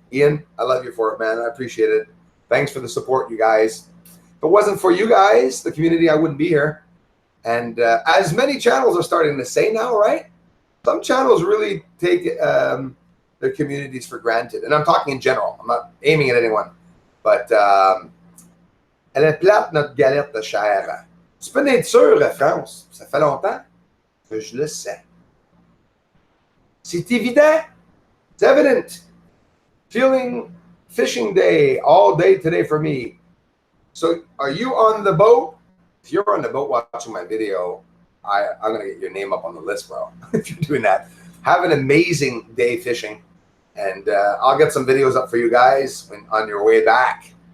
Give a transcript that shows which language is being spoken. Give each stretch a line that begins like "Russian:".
English: Ian, I love you for it, man. I appreciate it. Thanks for the support, you guys. If it wasn't for you guys, the community, I wouldn't be here. And as many channels are starting to say now, right? Some channels really take their communities for granted. And I'm talking in general. I'm not aiming at anyone.
French: But elle est plate, notre galette de chair. Tu peux être sûr, France. Ça fait longtemps que je le sais. C'est évident. It's evident.
English: Feeling fishing day all day today for me. So are you on the boat? If you're on the boat watching my video, I'm going to get your name up on the list, bro. If you're doing that, have an amazing day fishing. And I'll get some videos up for you guys on your way back.